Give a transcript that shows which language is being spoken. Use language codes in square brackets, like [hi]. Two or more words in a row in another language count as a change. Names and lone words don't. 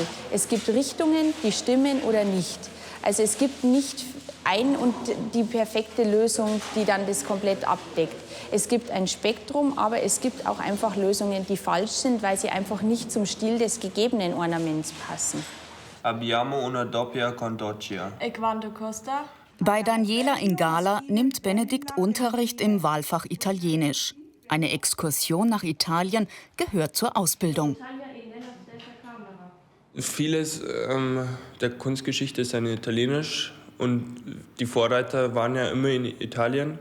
[de] Es gibt Richtungen, die stimmen oder nicht. Also es gibt nicht ein und die perfekte Lösung, die dann das komplett abdeckt. Es gibt ein Spektrum, aber es gibt auch einfach Lösungen, die falsch sind, weil sie einfach nicht zum Stil des gegebenen Ornaments passen. [it] Abbiamo una doppia condotta. E quanto costa? [de] Bei Daniela Ingala nimmt Benedikt Unterricht im Wahlfach Italienisch. Eine Exkursion nach Italien gehört zur Ausbildung. Vieles der Kunstgeschichte ist ja italienisch und die Vorreiter waren ja immer in Italien.